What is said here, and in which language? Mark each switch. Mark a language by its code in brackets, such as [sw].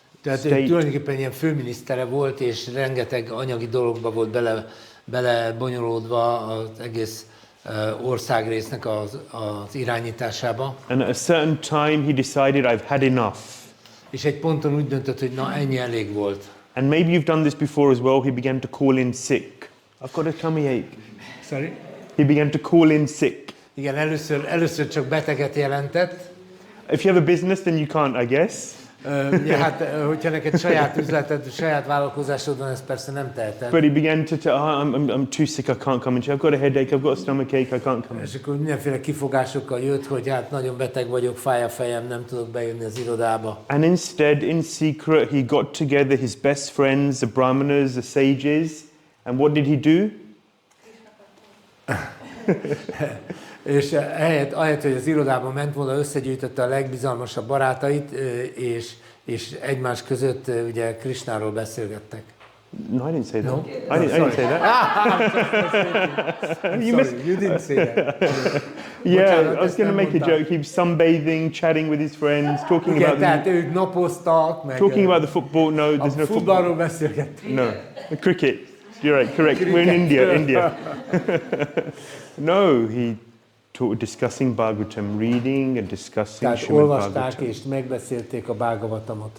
[hu] Tehát tulajdonképpen ilyen főminisztere volt, és rengeteg anyagi dologba volt belebonyolódva az egész országrésznek az irányításába. [en] And at a certain time he decided I've had enough. [hu] És egy ponton úgy döntött, hogy na, ennyi elég volt. [en] And maybe you've done this before as well. He began to call in sick. I've got a tummy ache. Sorry? He began to call in sick. [hu] Igen, először csak beteget jelentett. [en] If you have a business, then you can't, I guess. [hu] Ja, hát, hogyha neked saját üzleted, saját vállalkozásod van, ezt persze nem teheted. [en] But he began to tell, I'm too sick, I can't come. I've got a headache, I've got a stomachache, I can't come. [hu] És akkor mindenféle kifogásokkal jött, hogy hát nagyon beteg vagyok, fáj a fejem, nem tudok bejönni az irodába. [en] And instead, in secret, he got together his best friends, the brahmanas, the sages, and what did he do? [hu] És ahelyett, hogy az irodában ment volna, összegyűjtötte a legbizalmasabb barátait, és egymás között ugye Krishnáról beszélgettek. [en] No, I didn't say that. No? I didn't say that. You didn't say that. Yeah, I was going to make a joke. He was sunbathing, chatting with his friends, talking [hu] igen, [en] about [hu] tehát ők napoztak, meg [en] talking about the football. No, there's no football. [hu] Futballról beszélgettek. [en] No, the cricket. You're right, correct. We're in India. No, he discussing Bhagavatam, reading and discussing [hu] tehát [en] Śrīmad-Bhāgavatam. [hu] olvasták és megbeszélték a Bhāgavatamot.